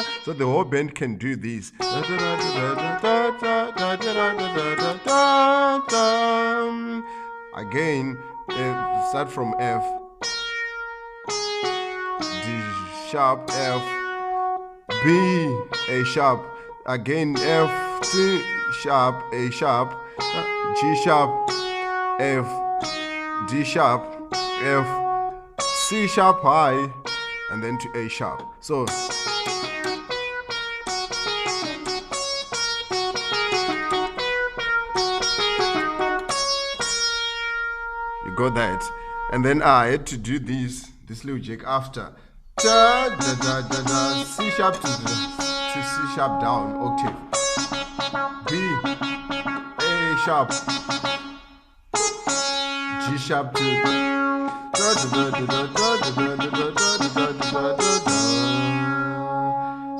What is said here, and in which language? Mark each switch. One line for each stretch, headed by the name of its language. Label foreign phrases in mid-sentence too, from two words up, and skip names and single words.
English: So the whole band can do this. Again, start from F, D sharp, F, B, A sharp, again F, C sharp, A sharp, G sharp, F, D sharp, F, C sharp high, and then to A sharp. So you got that, and then I had to do this little jig after da da da da da, C sharp to C sharp down octave, B, A sharp, G sharp to da da da da da da da da da da da da da.